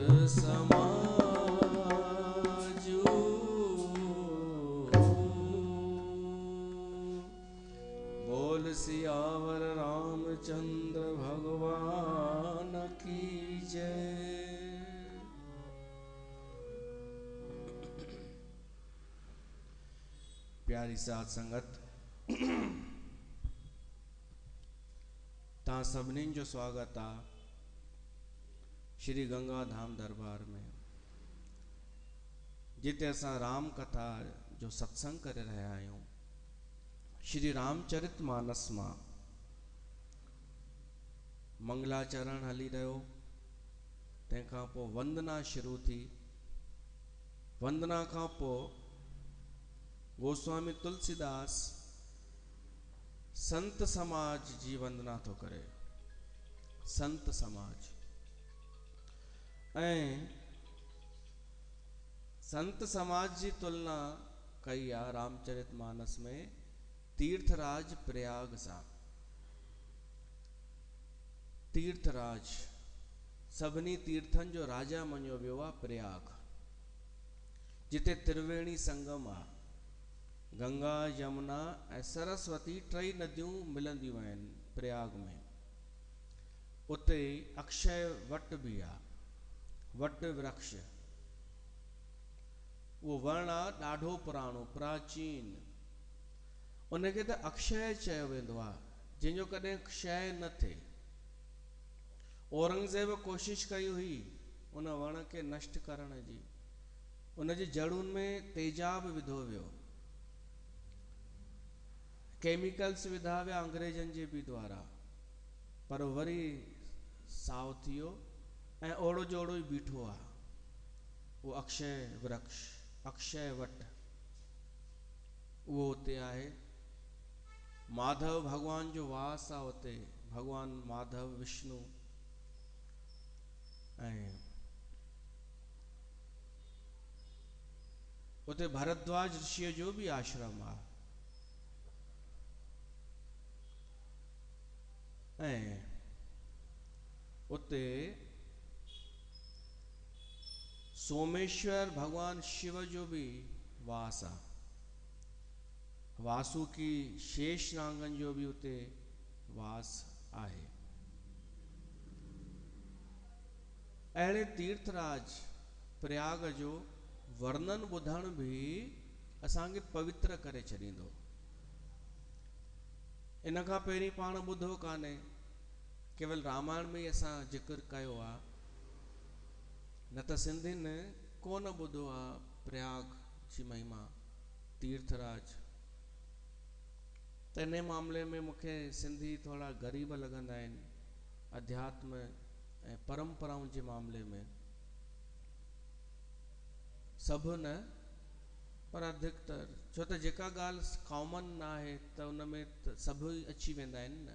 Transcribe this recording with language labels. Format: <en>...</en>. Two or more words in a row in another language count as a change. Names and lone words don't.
<sd>समाजू बोल सियावर रामचंद्र भगवान की जय। प्यारी साथ संगत ता सभिनी जो स्वागत आ श्री गंगा धाम दरबार में जिते असां राम कथा जो सत्संग करे रहिया आहियूं। श्री रामचरित मानस मां मंगलाचरण हली रहियो, तंहिंखां पोइ वंदना शुरू थी। वंदना खां पोइ गोस्वामी तुलसीदास संत समाज जी वंदना थो करे। संत समाज ऐं संत समाज जी तुलना कई आ रामचरित मानस में तीर्थराज प्रयाग सां। तीर्थराज सभिनी तीर्थन जो राजा मञियो वियो आहे प्रयाग, जिते त्रिवेणी संगम आ। गंगा यमुना ऐं सरस्वती टई नदियूं मिलंदियूं आहिनि प्रयाग में। उते अक्षय वट भी आ, वट वृक्ष उहो वण आहे ॾाढो पुराणो प्राचीन, उनखे त अक्षय चयो वेंदो आहे, जंहिंजो कॾहिं क्षय न थिए। औरंगज़ेब कोशिश कई हुई उन वण खे नष्ट करण जी, उनजी जड़ुनि में तेजाब विधो वियो, केमिकल्स विधा विया अंग्रेजनि जे बि द्वारा, पर वरी साओ थी वियो ऐं ओड़ो जोड़ो ई बीठो आहे। वो अक्षय वृक्ष, अक्षय वट, उहो उते आहे। माधव भगवान जो वास आहे उते, भगवान माधव विष्णु। ऐं उते भरद्वाज ऋषिअ जो बि आश्रम आहे। ऐं उते सोमेश्वर भगवान शिव जो भी वास आहे। वासुकी शेष नागन जो भी उते वास आहे। अहिड़े तीर्थराज प्रयाग जो वर्णन ॿुधण भी असांखे पवित्र करे छॾींदो। इन खां पहिरीं पाण ॿुधो कान्हे, केवल रामायण में ई असां जिक्र कयो आहे, न त सिंधियुनि कोन ॿुधो आहे प्रयाग जी महिमा, तीर्थराज। त इन मामले में मूंखे सिंधी थोड़ा ग़रीब लॻंदा आहिनि, अध्यात्म ऐं परंपराउनि जे मामले में। सभु न, पर अधिकतर, छो त जेका ॻाल्हि कॉमन न आहे त उन में त सभु ई अची वेंदा आहिनि न।</sd>